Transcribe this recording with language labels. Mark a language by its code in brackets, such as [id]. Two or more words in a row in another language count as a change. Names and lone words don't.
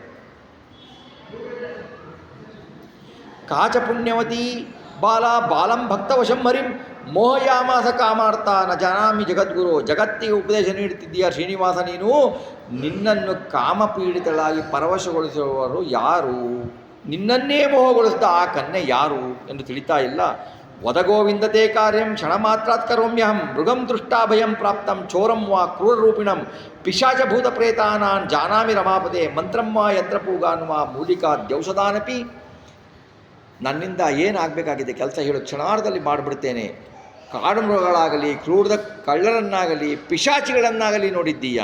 [sa] ಕಾಚ ಪುಣ್ಯವತಿ ಬಾಲ ಬಾಲಂ ಭಕ್ತವಶಂ ಹರಿಂ ಮೋಹಯಾಮಾಸ ಕಾಮಾರ್ಥ ನ ಜಾನಾಮಿ ಜಗದ್ಗುರು. [kn] ಜಗತ್ತಿಗೆ ಉಪದೇಶ ನೀಡುತ್ತಿದ್ದೀಯ ಶ್ರೀನಿವಾಸ ನೀನು. ನಿನ್ನನ್ನು ಕಾಮಪೀಡಿತಳಾಗಿ ಪರವಶಗೊಳಿಸುವವರು ಯಾರು? ನಿನ್ನನ್ನೇ ಮೋಹಗೊಳಿಸಿದ ಆ ಕನ್ಯೆ ಯಾರು ಎಂದು ತಿಳಿತಾ ಇಲ್ಲ. [sa] ವದಗೋವಿಂದತೆ ಕಾರ್ಯಂ ಕ್ಷಣ ಮಾತ್ರಾತ್ ಕರೋಮ್ಯಹಂ ಮೃಗಂ ದೃಷ್ಟಾ ಭಯಂ ಪ್ರಾಪ್ತಂ ಚೋರಂ ವಾ ಕ್ರೂರರೂಪಿಣಂ ಪಿಶಾಚಭೂತ ಪ್ರೇತಾನಾನ್ ಜಾನಾಮಿ ರಮಾಪದೆ ಮಂತ್ರಂ ವಾ ಯಂತ್ರಪೂಗಾನ್ ವಾ ಮೂಲಿಕಾ ದ್ಯೌಷಧಾನಪಿ. [kn] ನನ್ನಿಂದ ಏನಾಗಬೇಕಾಗಿದೆ ಕೆಲಸ ಹೇಳು, ಕ್ಷಣಾರ್ಧದಲ್ಲಿ ಮಾಡಿಬಿಡ್ತೇನೆ. ಕಾಡು ಮೃಗಗಳಾಗಲಿ, ಕ್ರೂರದ ಕಳ್ಳರನ್ನಾಗಲಿ, ಪಿಶಾಚಿಗಳನ್ನಾಗಲಿ ನೋಡಿದ್ದೀಯಾ?